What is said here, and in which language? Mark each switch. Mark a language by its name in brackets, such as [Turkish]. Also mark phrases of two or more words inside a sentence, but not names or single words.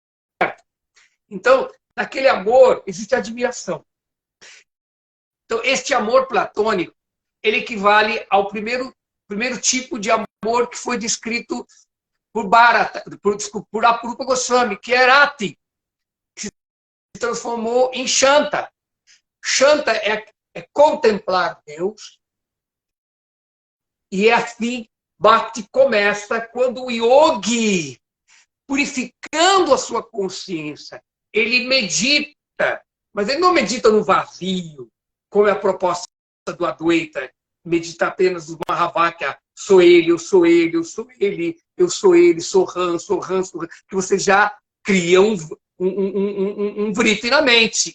[Portuguese] Então, naquele amor, existe admiração. Então, este amor platônico, ele equivale ao primeiro tipo de amor que foi descrito por Apurupa Goswami, que é Rati, que se transformou em Shanta. Shanta é contemplar Deus, e é assim Bhakti começa quando o yogi, purificando a sua consciência, ele medita, mas ele não medita no vazio, como é a proposta do Advaita, meditar apenas no Mahavakya, sou ele, eu sou ele, eu sou ele, eu sou ele, sou Ram, que você já cria um vriti na mente.